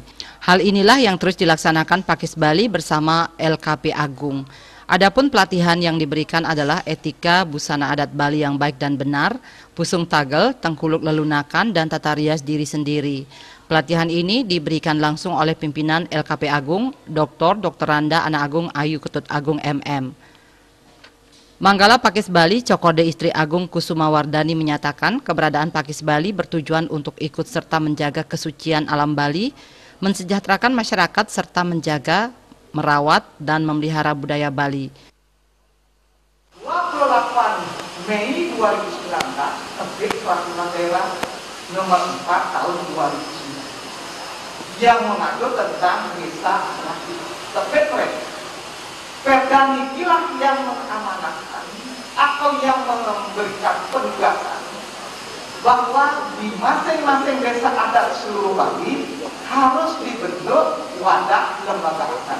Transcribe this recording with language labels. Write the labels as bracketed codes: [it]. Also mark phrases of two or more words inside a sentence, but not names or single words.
[id] Hal inilah yang terus dilaksanakan Pakis Bali bersama LKP Agung. Adapun pelatihan yang diberikan adalah etika busana adat Bali yang baik dan benar, pusung tagel, tengkuluk lelunakan, dan tata rias diri sendiri. Pelatihan ini diberikan langsung oleh pimpinan LKP Agung, Dr. Randa Anak Agung Ayu Ketut Agung MM. Manggala Pakis Bali Cokode Istri Agung Kusuma Wardani menyatakan keberadaan Pakis Bali bertujuan untuk ikut serta menjaga kesucian alam Bali, mensejahterakan masyarakat serta menjaga, merawat, dan memelihara budaya Bali. 28 Mei 2019, terbit Peraturan Daerah Nomor 4 Tahun 2009 yang mengatur tentang desa terbit Perda nikilah yang mengamanahkan atau yang memberikan penugasan bahwa di masing-masing desa adat seluruh Bali harus dibentuk wadah lembaga adat.